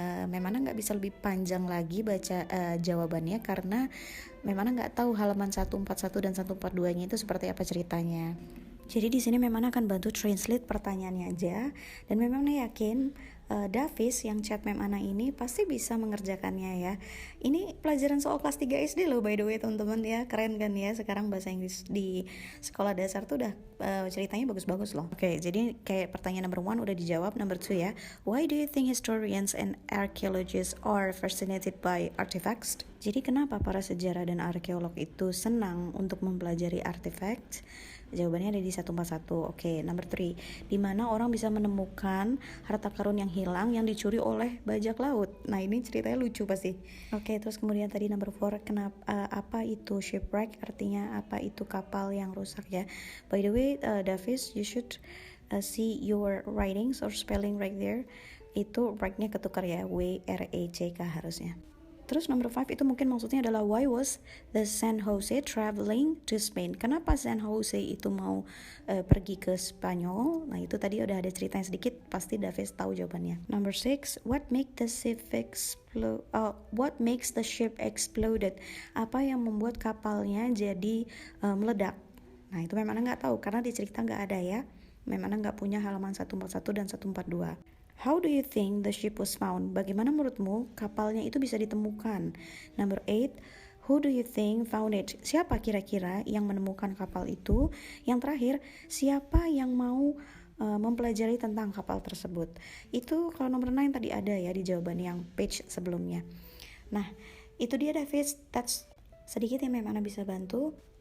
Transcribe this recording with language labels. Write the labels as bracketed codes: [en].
[id] Memang nggak bisa lebih panjang lagi baca jawabannya karena memang nggak tahu halaman 141 dan 142-nya itu seperti apa ceritanya. Jadi di sini memang akan bantu translate pertanyaannya aja, dan memang yakin Davis yang chat mem Ana ini pasti bisa mengerjakannya ya. Ini pelajaran soal kelas 3 SD loh [en] by the way [id] teman-teman ya. Keren kan ya, sekarang bahasa Inggris di sekolah dasar tuh udah ceritanya bagus-bagus loh. Oke, jadi kayak pertanyaan number 1 udah dijawab. [en] Number 2 ya, why do you think historians and archaeologists are fascinated by artifacts? [id] Jadi kenapa para sejarah dan arkeolog itu senang untuk mempelajari artefak? Jawabannya ada di 141. Oke, number 3. Di mana orang bisa menemukan harta karun yang hilang yang dicuri oleh bajak laut. Nah, ini ceritanya lucu pasti. Oke, terus kemudian tadi number 4, apa itu shipwreck? Artinya apa itu kapal yang rusak ya. [en] By the way, Davis, you should see your writings or spelling right there. [id] Itu wreck-nya ketukar ya, W-R-E-C-K harusnya. [en] Terus number 5 [id] itu mungkin maksudnya adalah [en] why was the San Jose traveling to Spain? [id] Kenapa San Jose itu mau pergi ke Spanyol? Nah, itu tadi udah ada ceritanya sedikit, pasti Davis tahu jawabannya. [en] Number 6, what makes the ship exploded? [id] Apa yang membuat kapalnya jadi meledak? Nah, itu memang nggak tahu karena di cerita nggak ada ya. Memang nggak punya halaman 141 dan 142. [en] How do you think the ship was found? [id] Bagaimana menurutmu kapalnya itu bisa ditemukan? [en] Number 8, who do you think found it? [id] Siapa kira-kira yang menemukan kapal itu? Yang terakhir, siapa yang mau mempelajari tentang kapal tersebut? Itu kalau nomor 9 tadi ada ya di jawaban yang page sebelumnya. Nah, itu dia Davis. [en] That's [id] sedikit yang Mem Ana bisa bantu.